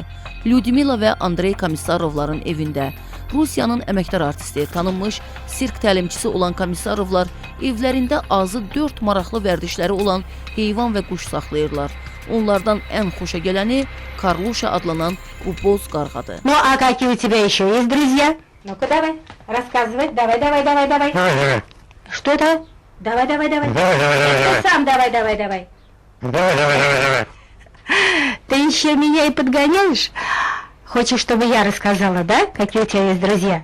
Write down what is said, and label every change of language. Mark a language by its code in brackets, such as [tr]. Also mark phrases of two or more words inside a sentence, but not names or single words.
[az] Lyudmila və Andrey Komissarovların evində. Rusiyanın əməkdar artisti, tanınmış sirk təlimçisi olan Komissarovlar evlərində azı 4 maraqlı vərdişləri olan heyvan və quş saxlayırlar. Onlardan ən xoşa gələni Karluşa adlanan bu boz qarğadır. [ru] Ну, а какие у тебя еще есть друзья? Ну-ка, давай, рассказывай. Давай. Что это? Давай. Ты сам давай. Ты еще меня и подгоняешь? Хочешь, чтобы я рассказала, да? Какие у тебя есть друзья?